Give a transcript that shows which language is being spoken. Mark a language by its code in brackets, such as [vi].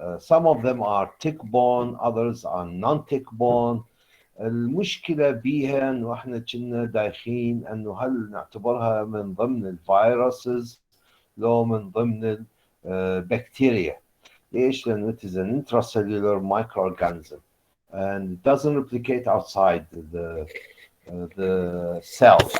[en] Some of them are tick-borne, others are non-tick-borne. [ar] المشكلة بيها انه احنا كنا دايخين انه هل نعتبرها من ضمن الفيروسز لو من ضمن البكتيريا. ليش؟ لانه [en] it is an intracellular microorganism and it doesn't replicate outside the cell.